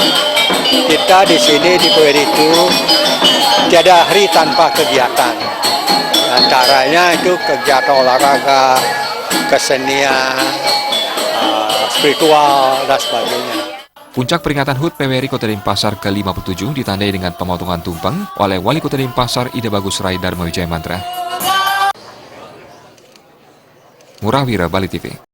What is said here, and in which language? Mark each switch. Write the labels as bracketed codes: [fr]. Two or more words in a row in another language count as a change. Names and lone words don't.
[id] Kita di sini di PWRI itu tiada hari tanpa kegiatan. Antaranya itu kegiatan olahraga, kesenian, spiritual, dan sebagainya. Puncak peringatan HUT PWRI Kota Denpasar ke-57 ditandai dengan pemotongan tumpeng oleh Wali Kota Denpasar Ida Bagus Rai Dharma Wijaya Mantra. Murah Wira, Bali TV.